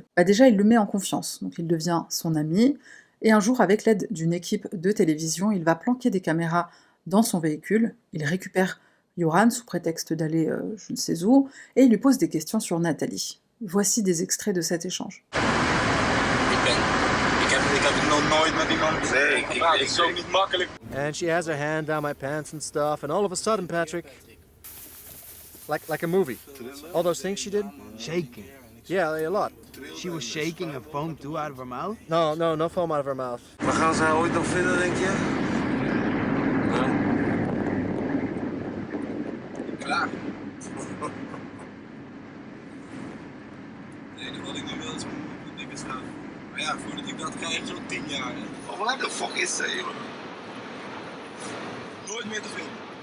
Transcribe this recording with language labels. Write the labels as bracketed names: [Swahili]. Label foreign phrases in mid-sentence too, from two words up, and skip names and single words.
[French] Déjà, il le met en confiance, donc il devient son ami, et un jour, avec l'aide d'une équipe de télévision, il va planquer des caméras dans son véhicule, il récupère Yoran sous prétexte d'aller je ne sais où, et il lui pose des questions sur Nathalie. Voici des extraits de cet échange. [Dutch] Ik heb het nog nooit met iemand gepraat. Het is zo niet makkelijk. [English] And she has her hand down my pants and stuff, and all of a sudden, Patrick, like a movie. All those things she did? Shaking. Yeah, a lot. She was shaking and foam too out of her mouth? No foam out of her mouth. [Dutch] Maar gaan ze haar ooit nog vinden, denk je? Nee. Klaar. Nee, wat ik nu wil is mijn dikke staan. Maar ja, voordat ik dat krijg, zo'n 10 jaar. Hè. Waar de fuck is ze, joh? Nooit meer te vinden.